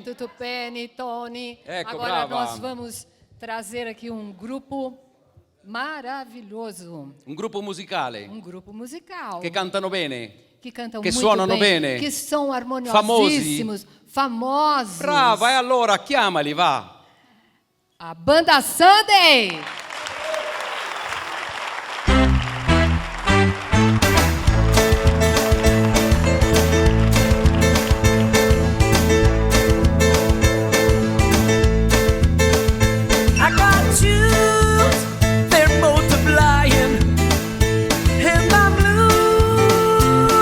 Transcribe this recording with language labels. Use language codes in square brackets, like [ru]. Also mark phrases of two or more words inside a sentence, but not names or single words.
[it] Tutto bene, Tony. Ecco, [pt] Agora [it] brava. [pt] nós vamos trazer aqui um grupo maravilhoso. [it] Un gruppo musicale [pt] Um grupo musical. [it] che cantano bene. [pt] Que cantam [it] che [pt] muito [it] suonano [pt] bem, [it] bene. [pt] que são harmoniosíssimos, famosos. [it] Brava, e allora chiamali, va. [pt] A Banda Sunday. [en] I got shoes, they're multiplying, and I'm